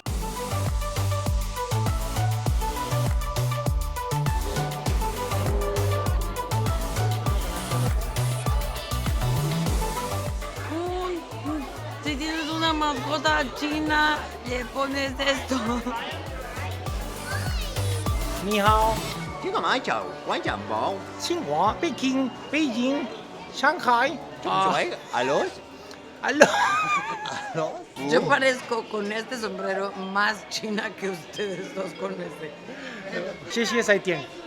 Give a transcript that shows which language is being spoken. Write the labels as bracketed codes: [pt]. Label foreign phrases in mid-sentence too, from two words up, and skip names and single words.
[es] Si tienes una mascota china, le pones esto. [zh] Ni hao, 这干嘛叫关键包？ [es] Tsinghua, Pekín, Beijing, Shanghai. ？Aló. Aló. Yo parezco con este sombrero más china que ustedes dos con este. Sí, sí, es Haitien.